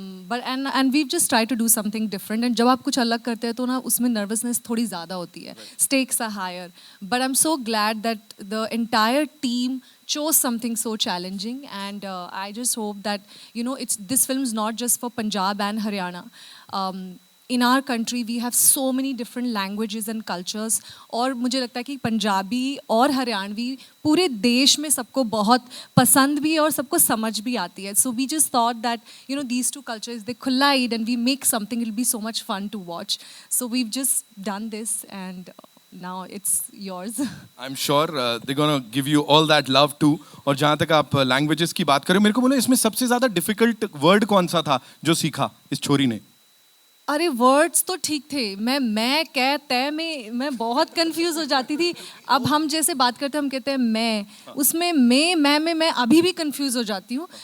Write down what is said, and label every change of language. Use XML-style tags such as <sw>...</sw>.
<en>but and we just try to do something different, एंड</en> <hi>जब आप कुछ अलग करते हैं तो ना उसमें नर्वसनेस थोड़ी ज़्यादा होती है,</hi> <en>Stakes are higher, but I am so glad that the entire team chose something so challenging, and I just hope that this film is not just for Punjab and Haryana. In our country we have so many different languages and cultures,</en> <hi>और मुझे लगता है कि पंजाबी और हरियाणवी पूरे देश में सबको बहुत पसंद भी है और सबको समझ भी आती है,</hi> <en>so we just thought that these two cultures they collide and we make something, it'll be so much fun to watch, so we've just done this, and now it's yours. I'm sure they're gonna give you all that love too.</en> <hi>और जहाँ तक आप languages की बात करें, मेरे को बोलो इसमें सबसे ज्यादा डिफिकल्ट वर्ड कौन सा था जो सीखा इस छोरी ने? अरे वर्ड्स तो ठीक थे, मैं कह तय में मैं बहुत कंफ्यूज हो जाती थी. अब हम जैसे बात करते हैं, हम कहते हैं मैं, उसमें मैं अभी भी कंफ्यूज हो जाती हूँ.</hi>